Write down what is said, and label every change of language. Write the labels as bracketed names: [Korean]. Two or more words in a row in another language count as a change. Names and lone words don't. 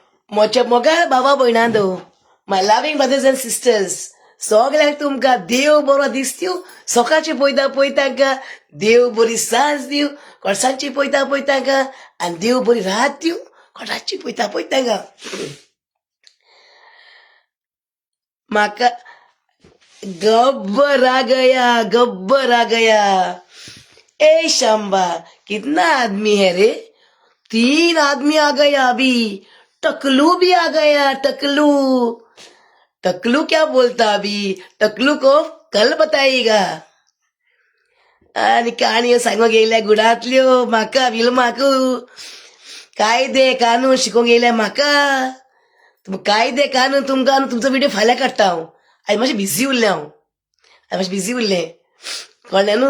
[Konkani] मोगा बाबा भयणांदो, [English] my loving brothers and sisters, [Konkani] सगळ्यांक तुमकां देव बरो दीस दिवं. सकाळची पळयता देव बरी सांज दिवं. सांजची पळयता आनी देव बरी रात दिवं. रातची पळयता म्हाका गब्बर [Hindi] आ गया. ए शांबा, कितना आदमी है रे? 3 आदमी आ गया अभी. टकलू भी आ गया. टकलू क्या बोलता अभी? टकलू को कल बताएगा. [Konkani] आणि कहाणी सांगूंक गेल्या गुडांतल्यो म्हाका विलमाकू. कायदे कानून शिकोवंक गेल्या म्हाका. कायदे कानून तुमकां तुमचो व्हिडिओ फाल्यां काडटा हांव. आयज मातशें बिझी उरलें कळ्ळें न्हू.